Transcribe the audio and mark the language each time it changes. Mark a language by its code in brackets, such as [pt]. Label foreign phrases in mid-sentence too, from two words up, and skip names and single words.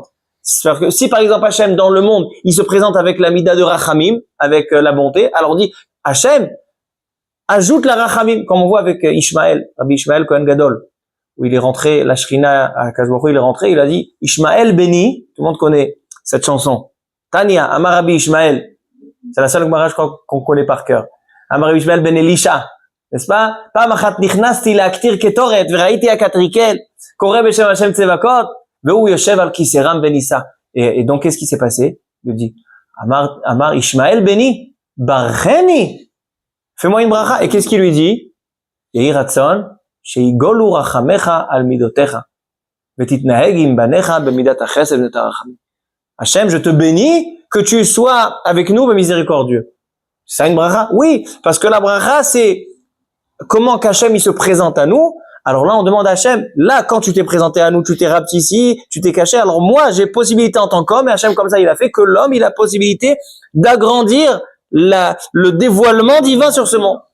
[fr] C'est-à-dire que si par exemple Hachem dans le monde, il se présente avec la mida de Rachamim, avec la bonté, alors on dit Hachem, ajoute la Rachamim, comme on voit avec Ishmaël, Rabbi Ishmaël Kohen Gadol, où il est rentré, la Shrina à Kajbaru, il est rentré, il a dit Ishmaël béni, tout le monde connaît cette chanson. [he] תניא, אמר רבי ישמעאל, [fr] c'est la seule Gemara qu'on connaît par cœur. [he] אמר רבי ישמעאל בן אלישע, [fr] n'est-ce pas? [he] פעם אחת נכנסתי להקטיר קטורת, וראיתי אכתריאל, קורא בשם השם צבאות, והוא יושב על כסא רם ונשא. [fr] Et donc qu'est-ce qui s'est passé? Il dit Amar Ishmaël béni, barcheni, fais-moi une bracha. Et qu'est-ce qu'il lui dit? [he] יהי רצון, שיגולו רחמיך על מידותיך, ותתנהג עם בניך במידת החסד והרחמים. [fr] Hachem, je te bénis que tu sois avec nous, miséricordieux. C'est une bracha? Oui, parce que la bracha, c'est comment qu'Hachem il se présente à nous. Alors là, on demande à Hachem, là, quand tu t'es présenté à nous, tu t'es rapetissé, tu t'es caché, alors moi, j'ai possibilité en tant qu'homme, et Hachem, comme ça, il a fait que l'homme, il a possibilité d'agrandir le dévoilement divin sur ce monde.